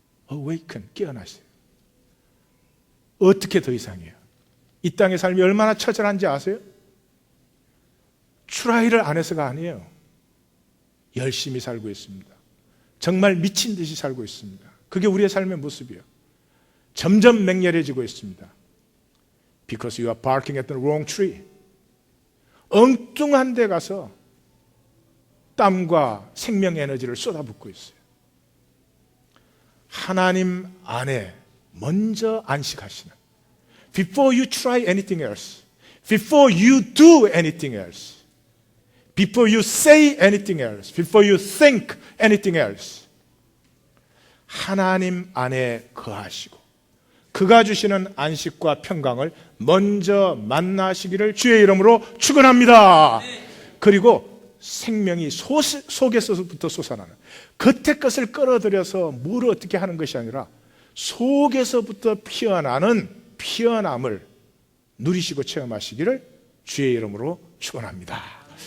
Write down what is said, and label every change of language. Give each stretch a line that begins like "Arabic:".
Korean: awaken, 깨어나세요. 어떻게 더 이상해요? 이 땅의 삶이 얼마나 처절한지 아세요? 트라이를 안 해서가 아니에요. 열심히 살고 있습니다. 정말 미친 듯이 살고 있습니다. 그게 우리의 삶의 모습이에요. 점점 맹렬해지고 있습니다.
English: Because you are barking at the wrong tree.
Korean: 엉뚱한 데 가서 땀과 생명 에너지를 쏟아붓고 있어요. 하나님 안에 먼저 안식하시는,
English: Before you try anything else, Before you do anything else, Before you say anything else, Before you think anything else,
Korean: 하나님 안에 거하시고 그가 주시는 안식과 평강을 먼저 만나시기를 주의 이름으로 축원합니다. 그리고 생명이 속에서부터 솟아나는, 겉의 것을 끌어들여서 뭘 어떻게 하는 것이 아니라 속에서부터 피어나는 피어남을 누리시고 체험하시기를 주의 이름으로 축원합니다.